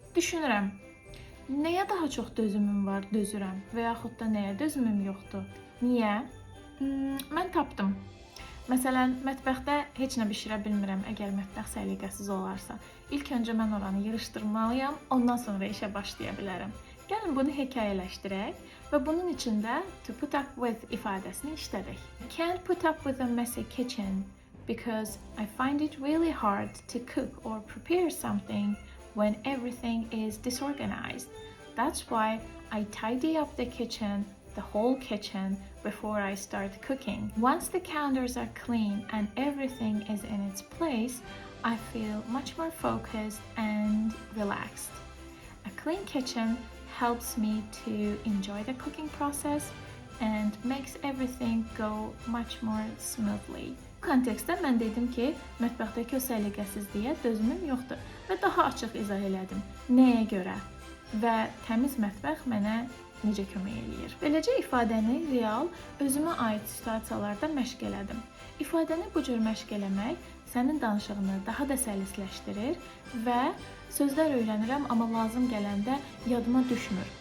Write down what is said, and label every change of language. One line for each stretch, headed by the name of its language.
Azerbaijani: Düşünürəm, nəyə daha çox dözümüm var, dözürəm və yaxud da nəyə dözümüm yoxdur? Niyə? Mən tapdım. Məsələn, mətbəxdə heç nə bişirə bilmirəm, əgər mətbəx səliqəsiz olarsa. İlk öncə mən oranı yığışdırmalıyam, ondan sonra işə başlaya bilərəm. Gəlin bunu hekayələşdirək və bunun içində to put up with ifadəsini işlədək.
English: I can't put up with a messy kitchen because I find it really hard to cook or prepare something when everything is disorganized. That's why I tidy up the kitchen, the whole kitchen, before I start cooking. Once the counters are clean and everything is in its place, I feel much more focused and relaxed. A clean kitchen helps me to enjoy the cooking process and makes everything go much more smoothly.
Azerbaijani: Bu kontekstdə mən dedim ki, mətbəxdəki o səliqəsizliyə dözümüm yoxdur və daha açıq izah elədim. Nəyə görə və təmiz mətbəx mənə necə kömək eləyir. Beləcə ifadəni real, özümə aid situasiyalarda məşq elədim. İfadəni bu cür məşq eləmək sənin danışığını daha da səlisləşdirir və sözlər öyrənirəm, amma lazım gələndə yadıma düşmür.